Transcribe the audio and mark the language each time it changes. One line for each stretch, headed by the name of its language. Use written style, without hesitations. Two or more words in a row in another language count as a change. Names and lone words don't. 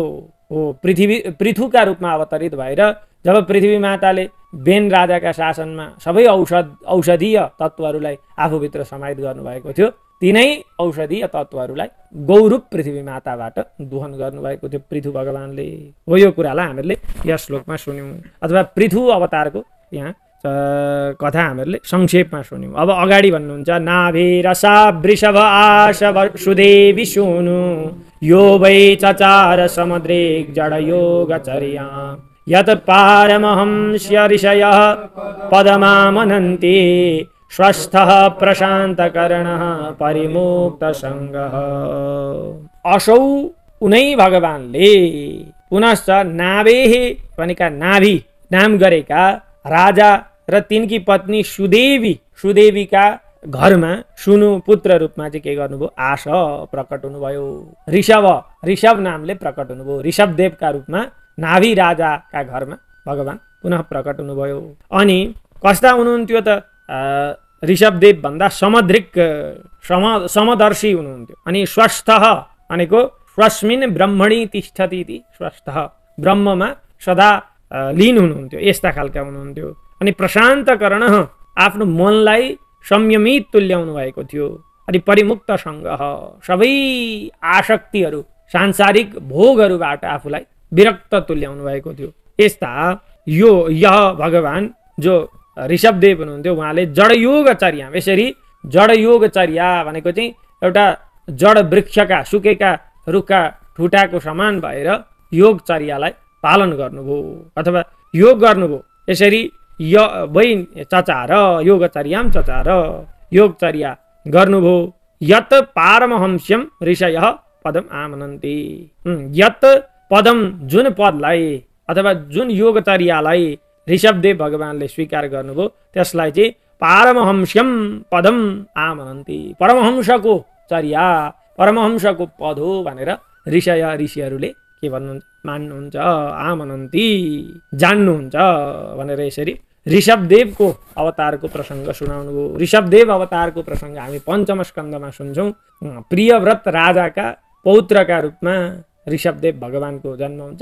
Nepali: हो, पृथुका रूपमा अवतरित भएर जब पृथ्वी माताले बेन राजाका शासनमा सबै औषधीय तत्त्वहरूलाई आफूभित्र समाहित गर्नुभएको थियो, तिनै औषधीय तत्त्वहरूलाई गौरूप पृथ्वी माताबाट दोहन गर्नुभएको थियो पृथु भगवानले। हो, यो कुरालाई हामीले यस श्लोकमा सुन्यौँ, अथवा पृथु अवतारको यहाँ कथा हामीहरूले संक्षेपमा सुन्यौँ। अब अगाडि भन्नुहुन्छ,
Sanskrit: नाभे रसा वृषभ आश सुदेवी सुनु यो वै चचार समुद्रेक जड योगचर्या यत पारमहंस्य ऋषयः पदमामनन्ति स्वस्थः प्रशान्तकर्णः परिमुक्तसङ्गः।
Nepali: असौ उनै भगवानले पुनश्च नाभेः भनेका नाभि नाम गरेका राजा र तिनकी पत्नी सुदेवीका घरमा सुनु पुत्र रूपमा चाहिँ के गर्नुभयो? आश प्रकट हुनुभयो। ऋषभ नामले प्रकट हुनुभयो। ऋषभदेवका रूपमा नाभि राजाका घरमा भगवान पुनः प्रकट हुनुभयो। अनि कस्ता हुनुहुन्थ्यो त? ऋषभदेव भन्दा समदृक् समदर्शी हुनुहुन्थ्यो। अनि स्वस्थ भनेको
Sanskrit: स्वस्मिन् ब्रह्मणि तिष्ठति इति,
Nepali: स्वस्थ ब्रह्ममा सदा लीन हुनुहुन्थ्यो, यस्ता खालका हुनुहुन्थ्यो। अनि प्रशान्तकर्ण आफ्नो मनलाई संयमित तुल्याउनु भएको थियो। अनि
Sanskrit: परिमुक्त सङ्गः
Nepali: सबै आसक्तिहरू सांसारिक भोगहरूबाट आफूलाई विरक्त तुल्याउनु भएको थियो। यस्ता यह भगवान जो ऋषभदेव हुनुहुन्थ्यो, उहाँले जडयोगचर्या, यसरी जडयोगचर्या भनेको चाहिँ एउटा जड वृक्षका सुकेका रुखका ठुटाको समान भएर योगचर्यालाई पालन गर्नुभयो अथवा योग गर्नुभयो। यसरी
Sanskrit: वै चचार योगचर्याम चचार,
Nepali: योगचर्या गर्नुभयो।
Sanskrit: यत पारमहंस्यम ऋषयः पदम आमनन्ति,
Nepali: यत पदम जुन पदलाई अथवा जुन योगचर्यालाई ऋषभदेव भगवानले स्वीकार गर्नुभयो त्यसलाई चाहिँ
Sanskrit: पारमहंस्यम पदम आमनन्ति।
Nepali: परमहंसको चर्या, परमहंसको पद हो भनेर ऋषिहरूले के भन्नुहुन्छ, मान्नुहुन्छ, आमनन्ति, जान्नुहुन्छ भनेर यसरी ऋषभदेवको अवतारको प्रसङ्ग सुनाउनु भयो। ऋषभदेव अवतारको प्रसङ्ग हामी पञ्चम स्कन्धमा सुन्छौँ। प्रियव्रत राजाका पौत्रका रूपमा ऋषभदेव भगवानको जन्म हुन्छ।